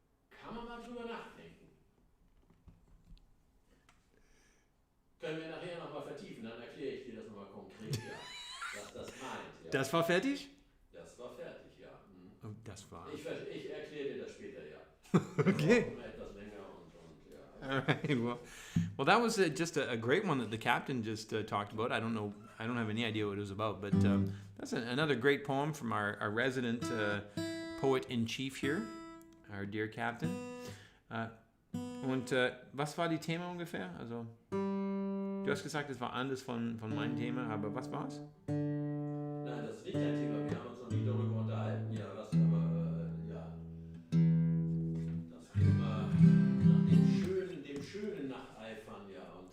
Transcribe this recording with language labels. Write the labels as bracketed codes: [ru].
[de] Kann man mal drüber nachdenken. Können wir nachher nochmal vertiefen, dann erkläre ich dir das nochmal konkret, ja, was das meint. Ja. Das war fertig? Das war fertig, ja. Oh, das war... Ich erkläre dir das später, ja. Okay. Etwas länger und ja. [en] All right. Well, that was just a great one that the captain just talked about. I don't know. I don't have any idea what it was about, but that's another great poem from our resident poet-in-chief here, our dear captain. [de] Und was war die Thema ungefähr? Also, du hast gesagt, es war anders von meinem Thema, aber was war's? Nein, das ist nicht dein Thema. Wir haben uns noch nie darüber unterhalten. Ja, das aber, ja. Das Thema nach dem Schönen nacheifern, ja.